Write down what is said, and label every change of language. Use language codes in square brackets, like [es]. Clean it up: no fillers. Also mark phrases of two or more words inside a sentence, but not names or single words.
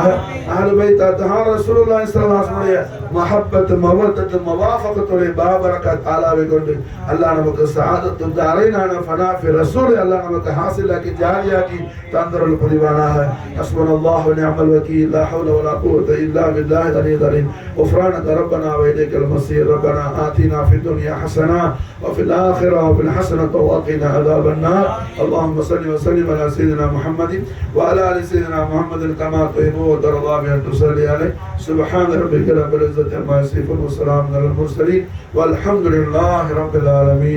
[ar] أهل البيت الأطهار رسول الله صلى الله عليه وسلم محبة مودة [ta] முவாஃபகத்துடைய பாபரக்கத் ஆலாவை கொண்டு அல்லாஹ் நமக்கு சஆதத்து தரைனான [ar] فناء في الرسول [ta] அல்லாஹ் நமக்கு ஹாசிலாக்கி ஜாரியாக்கி தந்தருள் புரிவானாக. [ar] حسبنا الله ونعم الوكيل لا حول ولا قوة إلا بالله العلي العليم. غفرانك ربنا وإليك المصير. ربنا آتنا في الدنيا حسنة وفي الآخرة وفي الحسنة وقنا عذاب النار. اللهم صل وسلم على سيدنا محمد وعلى آل سيدنا محمد كما تحب وترضى بأن تصلي عليه. سبحان ربك رب العزة عما يصفون وسلام على المرسلين والحمد لله رب العالمين.